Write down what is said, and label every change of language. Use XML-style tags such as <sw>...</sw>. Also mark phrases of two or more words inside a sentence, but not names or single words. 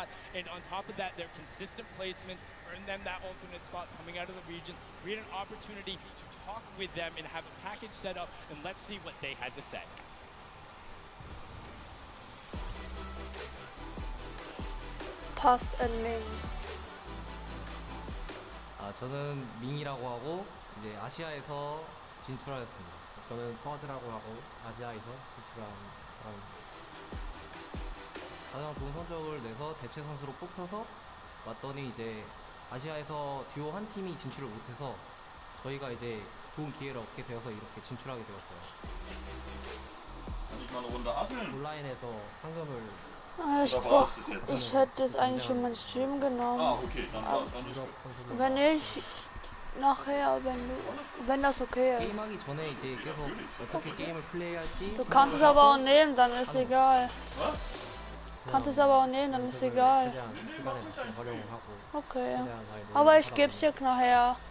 <en>And on top of that, their consistent placements earned them that alternate spot coming out of the region. We had an opportunity to talk with them and have a package set up, and let's see what they had to say. Puz and Ming.</en> <ko>저는 밍이라고 하고 이제 아시아에서 진출하였습니다. 저는 퍼즈라고 하고 아시아에서 진출한 사람입니다. 가장 좋은 성적을 내서 대체 선수로 뽑혀서 왔더니 이제 아시아에서 듀오 한 팀이 진출을 못해서 저희가 이제 좋은 기회를 얻게 되어서 이렇게 진출하게 되었어요. 온라인에서 상금을</ko> <de>Ich hätte es eigentlich schon meinen Stream genommen. Okay, dann wenn nicht, nachher, wenn das okay ist.</de> <ko>게임하기 전에 이제 계속 어떻게 게임을 플레이할지.</ko> <de>Du kannst es aber auch nehmen, dann ist egal. Kannst es aber auch nehmen, dann ist egal. Okay. Aber ich geb's dir nachher.</de>